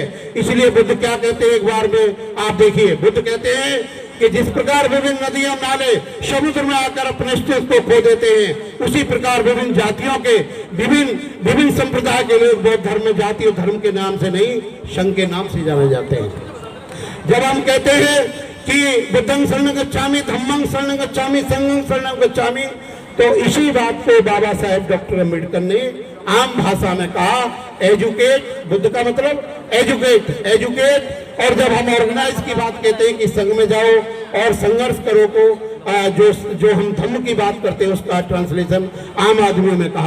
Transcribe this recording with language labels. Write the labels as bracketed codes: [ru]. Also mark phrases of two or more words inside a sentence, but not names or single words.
[hi] इसलिए बुद्ध क्या कहते हैं, एक बार में आप देखिए, बुद्ध कहते हैं कि जिस प्रकार विभिन्न नदियां नाले समुद्र में आकर अपने अस्तित्व को खो देते हैं, उसी प्रकार विभिन्न जातियों के विभिन्न संप्रदाय के लोग बौद्ध धर्म में जाति और धर्म के नाम से नहीं, संघ के नाम से जाने जाते हैं। [pi] जब हम कहते हैं कि बुद्धं शरणं गच्छामि, धम्मं शरणं गच्छामि, संघं शरणं गच्छामि, [hi] तो इसी बात को बाबा साहेब डॉक्टर अम्बेडकर ने आम भाषा में कहा, एजुकेट, बुद्ध का मतलब एजुकेट। और जब हम ऑर्गेनाइज की बात कहते हैं कि संघ में जाओ और संघर्ष करो को जो हम धर्म की बात करते हैं उसका ट्रांसलेशन आम आदमियों में कहा।